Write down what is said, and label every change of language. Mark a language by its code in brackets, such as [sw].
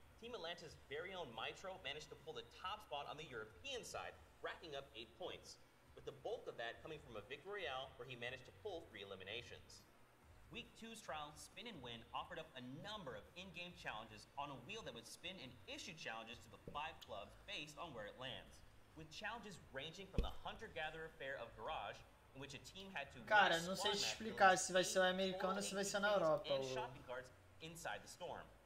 [en] Team Atlanta's very own Mitro managed to pull the top spot on the European side, racking up 8 points, with the bulk of that coming from a victory royale where he managed to pull 3 eliminations. Week 2's trial, Spin and Win, offered up a number of in-game challenges on a wheel that would spin and issue challenges to the 5 clubs based on where it lands, with challenges ranging from the Hunter-Gatherer Fair of Garage, in which a team had to [pt] Cara, não sei te explicar se vai ser o americano ou se vai ser na Europa. [en] shopping carts inside the storm.